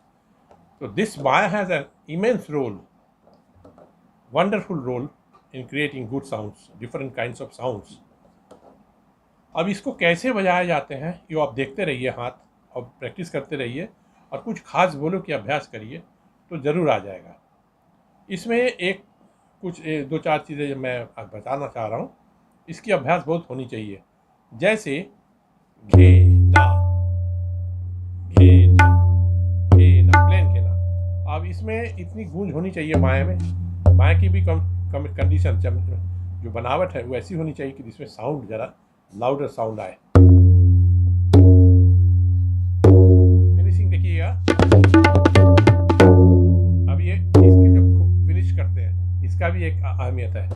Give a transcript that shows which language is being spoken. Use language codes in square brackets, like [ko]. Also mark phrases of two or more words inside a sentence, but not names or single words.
[en] तो this baya has an immense role, wonderful role in creating good sounds, different kinds of sounds। [hi] अब इसको कैसे बजाए जाते हैं ये आप देखते रहिए हाथ और प्रैक्टिस करते रहिए और कुछ खास बोलों की अभ्यास करिए तो ज़रूर आ जाएगा। इसमें कुछ दो चार चीज़ें मैं आज बताना चाह रहा हूँ, इसकी अभ्यास बहुत होनी चाहिए। जैसे घे ना प्लेन घे ना। अब इसमें इतनी गूंज होनी चाहिए बाएं में, बाएं की भी कंडीशन जो बनावट है वो ऐसी होनी चाहिए कि जिसमें साउंड ज़रा [en] louder sound [hi] आए। फिनिशिंग देखिएगा, अब ये इसकी जो फिनिश करते हैं इसका भी एक अहमियत है।